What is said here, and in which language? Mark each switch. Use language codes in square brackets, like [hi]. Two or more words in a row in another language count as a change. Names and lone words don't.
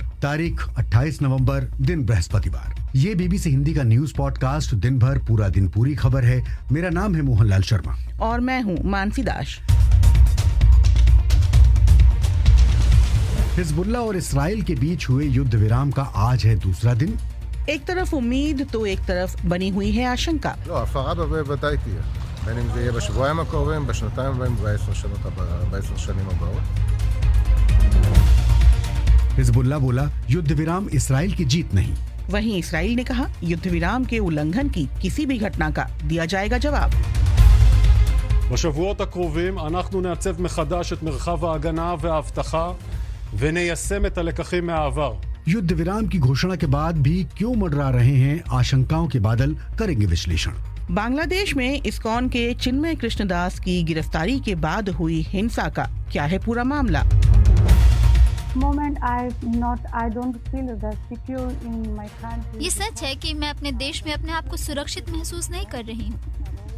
[hi] तारीख 28 नवंबर, दिन बृहस्पतिवार। ये बीबीसी हिंदी का [en] news podcast [hi] दिन भर पूरा दिन पूरी खबर है। मेरा नाम है मोहनलाल शर्मा और मैं हूँ मानसी दास। हिजबुल्लाह और इसराइल के बीच हुए युद्ध विराम का आज है दूसरा दिन। एक तरफ उम्मीद तो एक तरफ बनी हुई है आशंका। [he] ההפרה בוודאי תהיה, בין אם זה יהיה בשבועיים הקרובים, בשנתיים הבאים וב10 שנים הבאות. [hi] हिजबुल्लाह बोला, युद्ध विराम इसराइल की जीत नहीं। वहीं इसराइल ने कहा, युद्ध विराम के उल्लंघन की किसी भी घटना का दिया जाएगा जवाब। [he] בשבועות הקרובים אנחנו נעצב מחדש את מרחב ההגנה וההבטחה וניישם את הלקחים מהעבר. [hi] युद्ध विराम की घोषणा के बाद भी क्यों मंडरा रहे हैं आशंकाओं के बादल, करेंगे विश्लेषण। बांग्लादेश में इस्कॉन के चिन्मय कृष्णदास की गिरफ्तारी के बाद हुई हिंसा का क्या है पूरा मामला। ये सच है कि मैं अपने देश में अपने आप को सुरक्षित महसूस नहीं कर रही हूँ।